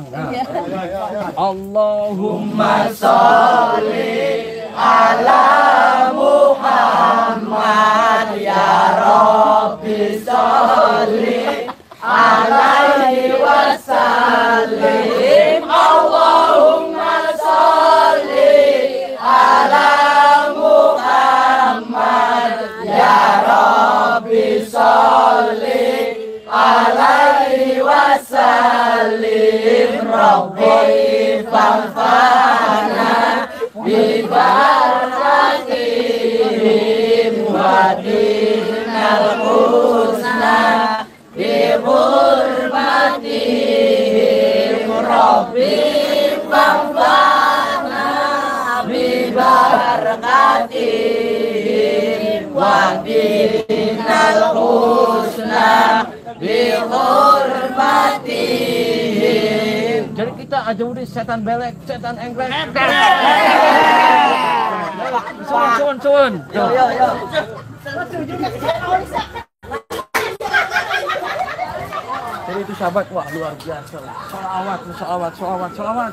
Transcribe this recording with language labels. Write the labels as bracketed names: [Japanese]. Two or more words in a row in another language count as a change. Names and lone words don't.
[Arabic] اللهم صل على محمد يا رب صل عليه وسلم. اللهم صل على محمد يا رب صل عليه وسلم. سلم ربي فانفعنا ب بركاتهم ودنا الحسنى بحرمتهم ربي فانفعنا ببركاتهم ودنا الحسنى بحرمتهم. [Indonesian] Jadi kita ajuri setan belek, setan engklek. Sun. Yo. Jadi itu sahabat, wah luar biasa. Sholawat.